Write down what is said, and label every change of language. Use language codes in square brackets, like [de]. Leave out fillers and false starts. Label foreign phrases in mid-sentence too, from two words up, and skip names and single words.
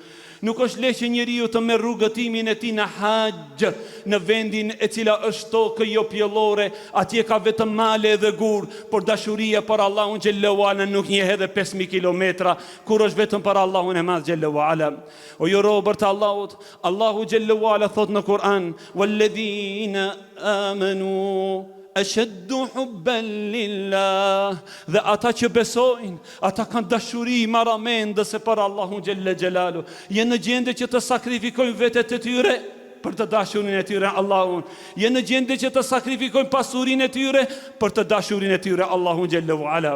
[sq] Nuk është lehtë që njeriu të merr rrugëtimin e tij në haxh, në vendin e cila është tokë jo pjellore, atje ka vetëm male dhe gur, por dashuria për Allahun [ar] جل وعلا [sq] nuk njeh edhe 5000 kilometra, kur është vetëm për Allahun e Madh [ar] جل وعلا. [sq] O ju robër të Allahut, Allahu [ar] جل وعلا [sq] thot në Kur'an: [ar] "والذين آمنوا أشد حبا لله", [sq] dhe ata që besojnë, ata kanë dashuri marramendëse për Allahun [ar] جل جلاله, [sq] janë në gjendje që të sakrifikojnë vetet e tyre për të dashurinë e tyre Allahun, janë në gjendje që të sakrifikojnë pasurinë e tyre për të dashurinë e tyre Allahun [ar] جل وعلا.